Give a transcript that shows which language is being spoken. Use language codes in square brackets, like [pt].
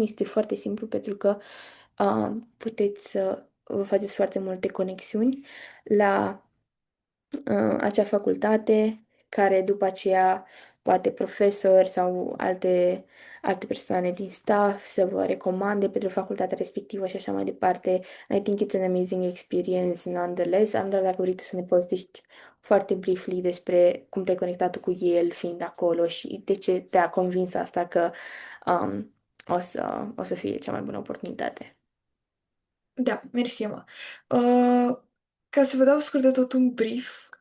[ro] Este foarte simplu pentru că puteți să vă faceți foarte multe conexiuni la acea facultate care după aceea poate profesori sau alte persoane din staff să vă recomande pentru facultatea respectivă și așa mai departe. [en] I think it's an amazing experience nonetheless. [ro] Andra, dacă vrei tu să ne povestești foarte briefly despre cum te-ai conectat tu cu el fiind acolo și de ce te-a convins asta că um, o să fie cea mai bună oportunitate. Da, mersi, Emma. Ca să vă dau scurt de tot un brief,